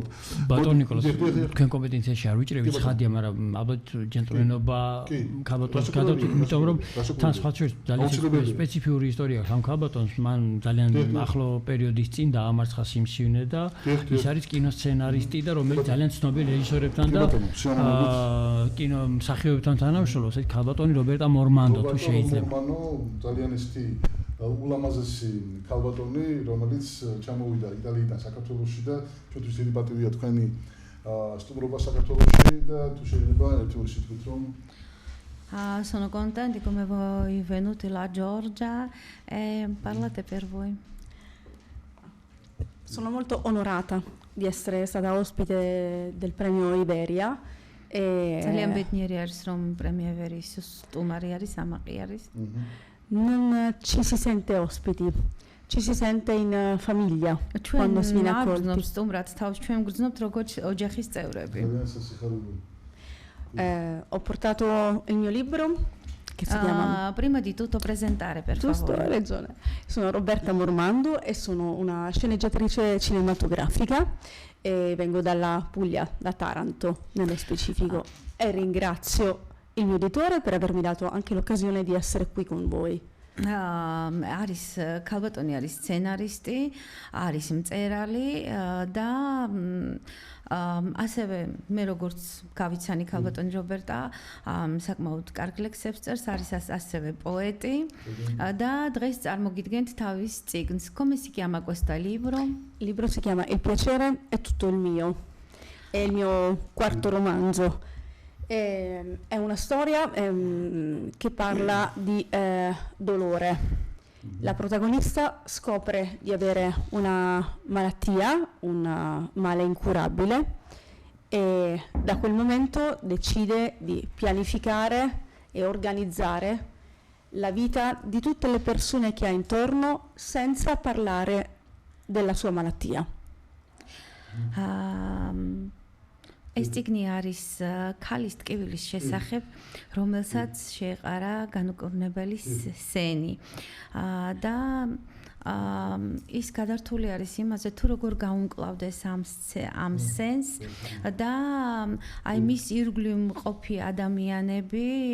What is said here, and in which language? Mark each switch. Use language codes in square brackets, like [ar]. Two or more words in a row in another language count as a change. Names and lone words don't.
[ka] ბატონ ნიკოლას, თქვენ კომპეტენციაში არ ვიჭრებით ხადია, მაგრამ ალბათ ჯენტლმენობა ქალბატონს გადავწყვეტ, იმიტომ რომ თან სხვა შორის ძალიან სპეციფიური ისტორია აქვს ამ ქალბატონს, მან ძალიან ახლო პერიოდის წინ დაამარცხა სიმსივნე და ის არის კინოსცენარისტი და რომელიც ძალიან ცნობილ რეჟისორებთან და კინო მსახიობებთან თანამშრომლობს, ეს ქალბატონი რობერტა მორმანდო თუ შეიძლება. ძალიან ისეთი ულამაზესი ქალბატონი, რომელიც ჩამოვიდა იტალიიდან საქართველოში და ჩვენთვის დიდი პატივია თქვენი სტუმრობა საქართველოში და თუ შეიძლება ერთი ორი სიტყვით რომ [it] sono contenti come voi venuti la Giorgia e parlate per voi. Sono molto onorata di essere stata ospite del premio Iberia e [ka] ძალიან ბედნიერი არის რომ პრემია იბერიის სტუმარი არის, ამაყი არის. [it] Non ci si sente ospiti, ci si sente in famiglia quando si viene accolti. Ho portato il mio libro che si chiama prima di tutto presentare per giusto, favore. Hai ragione. Sono Roberta Mormando e sono una sceneggiatrice cinematografica e vengo dalla Puglia, da Taranto nello specifico, e ringrazio il mio editore per avermi dato anche l'occasione di essere qui con voi. [ka] არის ქალბატონი არის სცენარისტი, არის მწერალი და ასევე მე როგორც გავიცანი ქალბატონი რობერტა საკმაოდ კარგ ლექსებს წერს, არის ასევე პოეტი და დღეს წარმოგიდგენთ თავის წიგნს. [it] Come si chiama questo libro? Il libro si chiama Il piacere è tutto il mio. È il mio quarto romanzo. È una storia che parla di dolore. La protagonista scopre di avere una malattia, un male incurabile, e da quel momento decide di pianificare e organizzare la vita di tutte le persone che ha intorno senza parlare della sua malattia. [ka] ეს წიგნი არის ქალის ტკივილის შესახებ, რომელსაც შეეყარა განუკურნებელი სენი და ის გადართული არის იმაზე, თუ როგორ გაუმკლავდეს ამ სენს და აი მის ირგვლივ მყოფი ადამიანები